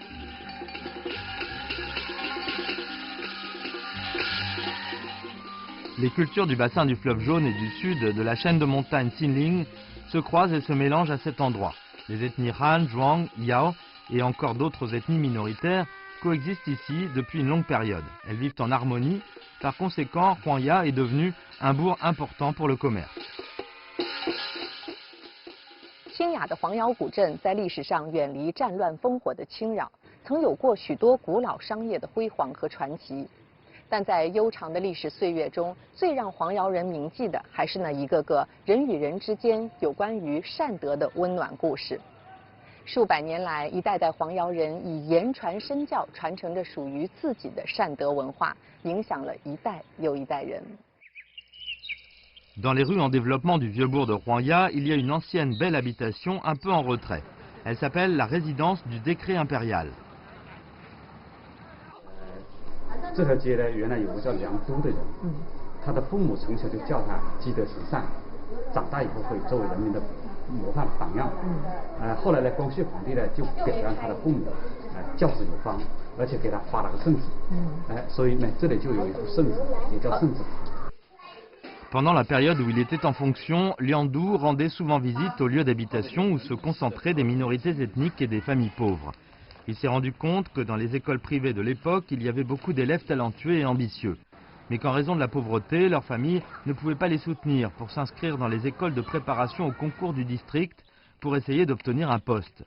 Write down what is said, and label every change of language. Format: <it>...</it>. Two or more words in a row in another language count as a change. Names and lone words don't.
<fr>Les cultures du bassin du fleuve Jaune et du sud de la chaîne de montagnes Xinling se croisent et se mélangent à cet endroit. Les ethnies Han, Zhuang, Yao et encore d'autres ethnies minoritaires coexistent ici depuis une longue période. Elles vivent en harmonie. Par conséquent, Huangya est devenu un bourg important pour le commerce.</fr> <zh>清雅的黄瑶古镇在历史上远离战乱烽火的侵扰，曾有过许多古老商业的辉煌和传奇。但在悠长的历史岁月中，最让黄瑶人铭记的还是那一个个人与人之间有关于善德的温暖故事。数百年来，一代代黄瑶人以言传身教，传承着属于自己的善德文化，影响了一代又一代人。</zh> <fr>Dans les rues en développement du vieux bourg de Huangya, il y a une ancienne belle habitation un peu en retrait. Elle s'appelle la résidence du décret impérial.</fr> <zh>这条街呢，原来有个叫梁都的人，他的父母从小就教他积德行善，长大以后会作为人民的模范榜样。后来呢，光绪皇帝呢就表扬他的父母，教子有方，而且给他发了个圣旨。所以呢，这里就有一幅圣旨，也叫圣旨塔。</zh> <fr>Pendant la période où il était en fonction, Liandu rendait souvent visite aux lieux d'habitation où se concentraient des minorités ethniques et des familles pauvres. Il s'est rendu compte que dans les écoles privées de l'époque, il y avait beaucoup d'élèves talentueux et ambitieux. Mais qu'en raison de la pauvreté, leurs familles ne pouvaient pas les soutenir pour s'inscrire dans les écoles de préparation au concours du district pour essayer d'obtenir un poste.</fr>